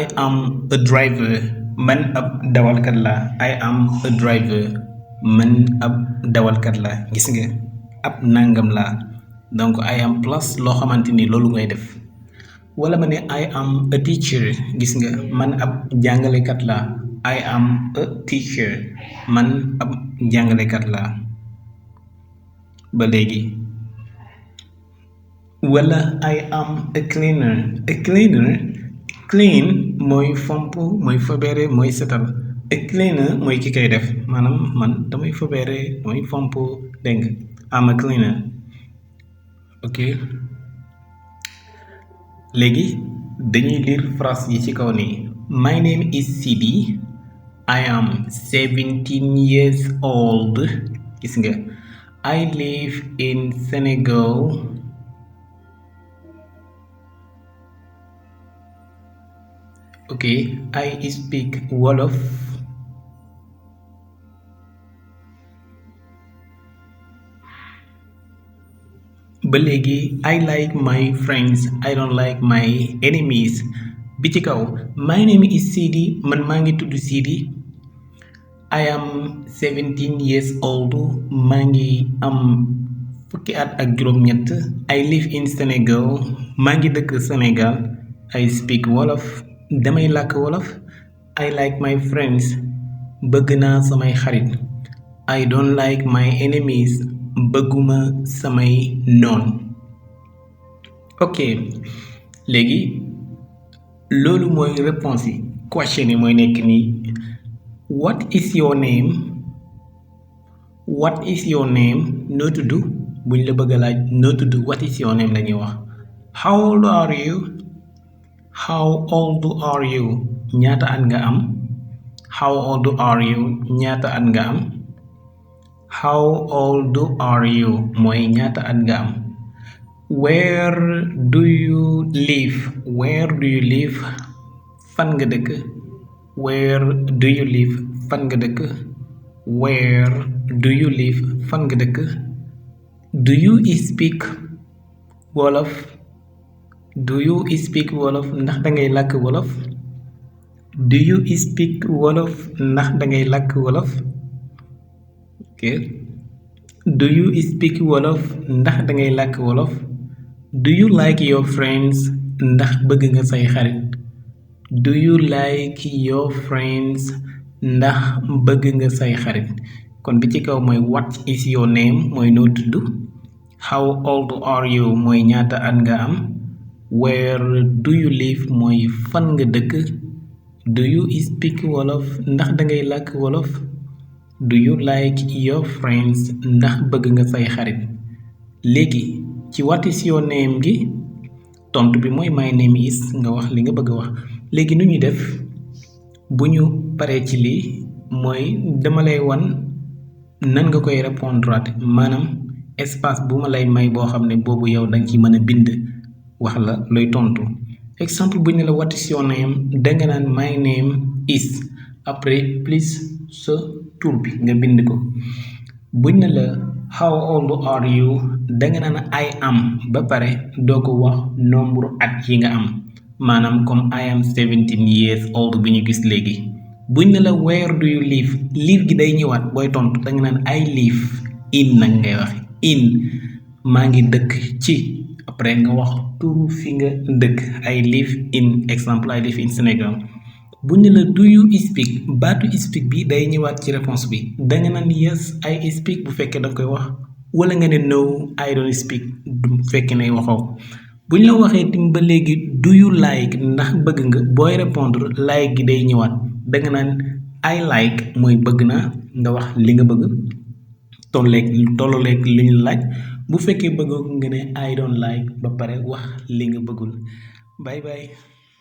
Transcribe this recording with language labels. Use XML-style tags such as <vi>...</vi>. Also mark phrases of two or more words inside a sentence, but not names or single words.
<en>am a driver</en> <wo>man ab dawalkat la</wo> <en>I am a driver</en> <wo>man ab dawalkat la gis nga ab nangam la donc</wo> <en>I am</en> <wo>plus loo xamante ni loolu ngay def wala ma ne</wo> <en>I am a teacher</en> <wo>gis nga man ab jàngalekat la</wo> <en>I am a teacher</en> <wo>man ab jàngalekat la ba léegi wala</wo> <en>I am a cleaner</en> <wo>clean mooy fomp mooy fobeere mooy setal</wo> <en>a cleaner</en> <wo>mooy ki koy def maanaam man damay fobeere damay fomp dégg nga</wo> <en>am a cleaner</en> <wo>ok léegi dañuy lire phrase yi ci kaw nii</wo> <en>my name is Sidi I am 17 years old</en> <wo>gis nga</wo> <en>I live in Senegal</en> <wo>ok</wo> <en>I speak Wolof</en> <wo>ba léegi</wo> <en>I like my friends I don't like my enemies</en> <wo>bi ci kaw</wo> <en>my name is Sidi</en> <wo>man maa ngi tudd Sidi</wo> <en>I am 17 years old</en> <wo>maa ngi am fukki at ak juróom-ñett</wo> <en>I live in Senegal</en> <wo>maa ngi dëkk Sénégal</wo> <en>I speak Wolof</en> <wo>damay làkk Wolof</wo> <en>I like my friends</en> <wo>bëgg naa samay xarit</wo> <en>I don't like my enemies</en> <wo>bëgguma samay noon ok léegi loolu mooy réponse yi question yi mooy nekk nii</wo> <en>what is your name</en> <wo>noo tudd buñ la bëgg a laaj noo tudd</wo> <en>what is your name</en> <wo>la ñuy wax</wo> <en>how old are you</en> <wo>ñaata at nga am</wo> <en>how old are you</en> <wo>ñaata at nga am</wo> <en>how old are you</en> <wo>mooy ñaata at nga am</wo> <en>where do you</en> <wo>live fan nga dëkk</wo> <en>where do you live</en> <wo>fan nga dëkk</wo> <en>where do you live</en> <wo>fan nga dëkk</wo> <en>do you speak Wolof</en> <wo>ndax dangay làkk Wolof</wo> <en>do you speak Wolof</en> <wo>ndax dangay làkk Wolof ok</wo> <en>do you speak Wolof</en> <wo>ndax dangay làkk Wolof</wo> <en>do you like your friends</en> <wo>ndax bëgg nga say xarit</wo> <en>do you like your friends</en> <wo>ndax bëgg nga say xarit kon bi ci kaw mooy</wo> <en>what is your name</en> <wo>mooy noo tudd</wo> <en>how old are you</en> <wo>mooy ñaata at nga am</wo> <en>where do you live</en> <wo>mooy fan nga dëkk</wo> <en>do you speak Wolof</en> <wo>ndax dangay làkk Wolof</wo> <en>do you like your friends</en> <wo>ndax bëgg nga say xarit léegi ci</wo> <en>what is your name</en> <wo>gi tontu bi mooy</wo> <en>my name is</en> <wo>nga wax li nga bëgg a wax léegi nu ñuy def bu ñu paree ci lii mooy dama lay wan nan nga koy répondre maanaam espace bu ma lay may boo xam ne boobu yow danga ci mën a bind wax la looy tontu exemple bu ñu ne la</wo> <en>what is your name</en> <wo>danga naan</wo> <en>my name is</en> <wo>après plus sa tur bi nga bind ko buñ ne la</wo> <en>how old are you</en> <wo>danga naan</wo> <en>I am</en> <wo>ba pare doo ko wax nombre at yi nga am maanaam comme</wo> <en>I am 17 years old</en> <wo>bi ñu gis léegi buñ ne la</wo> <en>where do you live</en> <wo>gi day ñëwaat booy tontu danga naan</wo> <en>I live in</en> <wo>nag ngay wax in maa ngi dëkk ci après nga wax turu fi nga dëkk</wo> <en>I live in</en> <wo>exemple</wo> <en>I live in</en> <wo>Sénégal bu ñu la</wo> <en>do you speak</en> <wo>baatu speak bi day ñëwaat ci réponse bi danga naan</wo> <en>yes I speak</en> <wo>bu fekkee danga koy wax wala nga ne</wo> <en>no I don't speak</en> <wo>bu fekkee ne waxoo bu ñu la waxee tim ba léegi</wo> <en>do you like</en> <wo>ndax bëgg nga booy répondre like gi day ñëwaat danga naan</wo> <en>I like</en> <wo>mooy bëgg naa nga wax li nga bëgg tolloleeg li ñu laaj bu fekkee bëggoo nga ne</wo> <en>I don't like</en> <wo>ba pare wax li nga bëggul</wo> <en>bye bye</en>